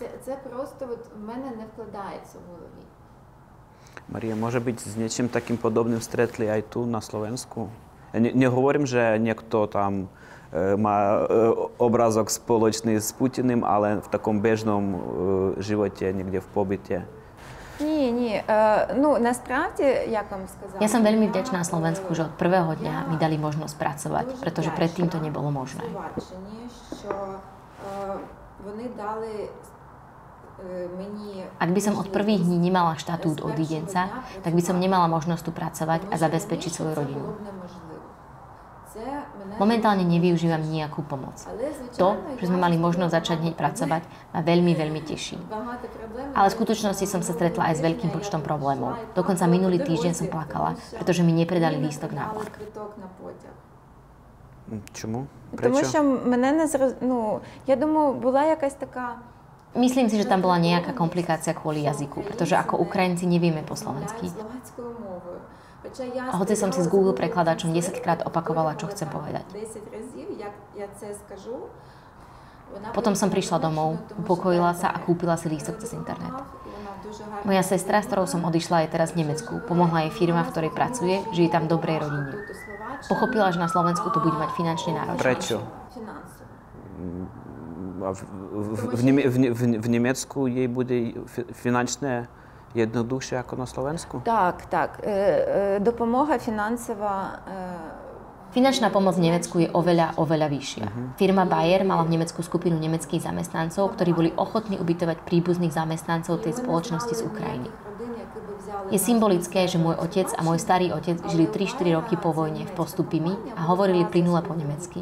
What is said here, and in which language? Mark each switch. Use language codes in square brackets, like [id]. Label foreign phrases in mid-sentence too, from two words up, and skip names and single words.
[sk] Maria, môže byť s niečím takým podobným stretli aj tu na Slovensku? Nehovorím, že niekto tam má obrázok spoločný s Putinom, ale v takom bežnom živote, niekde v pobyte. [uk] Ні. Насправді, як вам сказала... [sk] Ja som veľmi vďačná Slovensku, že od prvého dňa mi dali možnosť pracovať, pretože predtým to nebolo možné. Ak by som od prvých dní nemala štatút odídenca, tak by som nemala možnosť tu pracovať a zabezpečiť svoju rodinu. Momentálne nevyužívam nejakú pomoc. To, že sme mali možnosť začať hneď pracovať, ma veľmi, veľmi teší. Ale v skutočnosti som sa stretla aj s veľkým počtom problémov. Dokonca minulý týždeň som plakala, pretože mi nepredali lístok na vlak. Čomu? Prečo? [uk] Тому що мене не я думаю, була якась така... [sk] Myslím si, že tam bola nejaká komplikácia kvôli jazyku, pretože ako Ukrajinci nevieme po slovensky. A hoci som si z Google prekladačom 10-krát opakovala, čo chcem povedať. Potom som prišla domov, upokojila sa a kúpila si lístok cez internet. Moja sestra, s ktorou som odišla, je teraz v Nemecku. Pomohla jej firma, v ktorej pracuje, žije tam v dobrej rodine. Pochopila, že na Slovensku to bude mať finančne náročné. Prečo? V Nemecku jej bude finančné jednoduchšie ako na Slovensku? Tak. [uk] Допомога фінансова... [sk] Finančná pomoc v Nemecku je oveľa vyššia. Firma Bayer mala v Nemecku skupinu nemeckých zamestnancov, ktorí boli ochotní ubytovať príbuzných zamestnancov tej spoločnosti z Ukrajiny. Je symbolické, že môj otec a môj starý otec žili 3-4 roky po vojne v Postupimi a hovorili plynule po nemecky.